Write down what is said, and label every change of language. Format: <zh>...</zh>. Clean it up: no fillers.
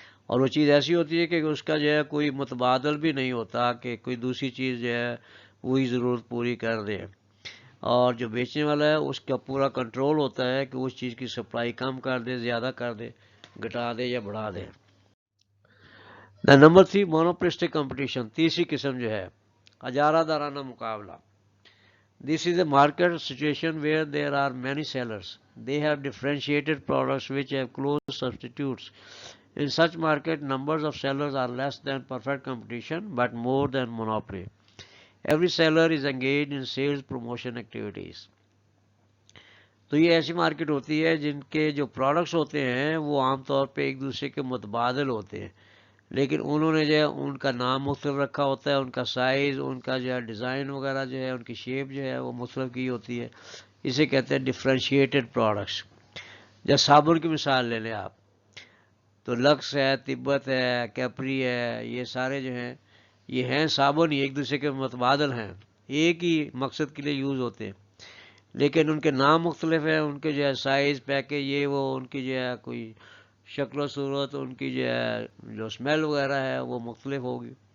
<hi>और वो चीज़ ऐसी होती है कि उसका जो है कोई मुतबादल भी नहीं होता कि कोई दूसरी चीज़ जो है वही ज़रूरत पूरी कर दे, और जो बेचने वाला है उसका पूरा कंट्रोल होता है कि उस चीज़ की सप्लाई कम कर दे, ज़्यादा कर दे, घटा दे या बढ़ा दे।</hi> <en>The number 3, monopolistic competition.</en> <hi>तीसरी किस्म जो है अजारादाराना मुकाबला।</hi> <en>This is a market situation where there are many sellers, they have differentiated products which have close substitutes. In such market, numbers of sellers are less than perfect competition but more than monopoly. Every seller is engaged in sales promotion activities.</en> <hi>तो ये ऐसी market होती है जिनके जो products होते हैं वो आमतौर पे एक दूसरे के मुतबादल होते हैं, लेकिन उन्होंने जो है उनका नाम मुख्तलिफ रखा होता है, उनका साइज़, उनका जो है डिज़ाइन वगैरह जो है, उनकी शेप जो है वो मुख्तलिफ की होती है। इसे कहते हैं डिफ्रेंशिएटेड प्रोडक्ट्स। जैसे साबुन की मिसाल ले लें आप, तो लक्स है, तिब्बत है, कैपरी है, ये सारे जो हैं ये हैं साबुन ही, एक दूसरे के मुतबादल हैं, एक ही मकसद के लिए यूज़ होते हैं, लेकिन उनके नाम मुख्तलिफ हैं, उनके जो है साइज़, पैकेज, ये वो, उनकी जो है कोई शक्ल सूरत, उनकी जो है जो स्मेल वगैरह है वो मुख्तलिफ होगी।</hi>